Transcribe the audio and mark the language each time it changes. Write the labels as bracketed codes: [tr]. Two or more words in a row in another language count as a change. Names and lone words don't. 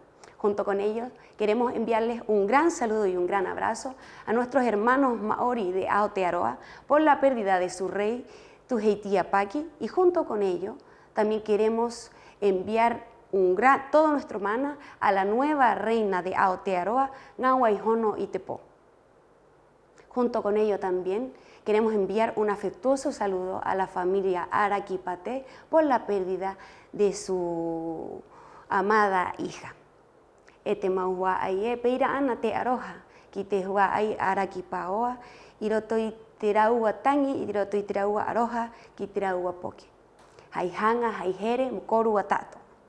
[es] Junto con ello queremos enviarles un gran saludo y un gran abrazo a nuestros hermanos maori de Aotearoa por la pérdida de su rey Tūheitia-Paki, y junto con ello también queremos enviar todo nuestro mana a la nueva reina de Aotearoa, Ngawai Hono i te po. Junto con ello también queremos enviar un afectuoso saludo a la familia Araquipate por la pérdida de su amada hija. [rap] Maua aie peira ana te aroha, ki te hua ai Araquipaoa, i roto i te raua tangi, i roto i te raua aroha, ki te raua poke. Hai hanga, hai here, mukoru a tato.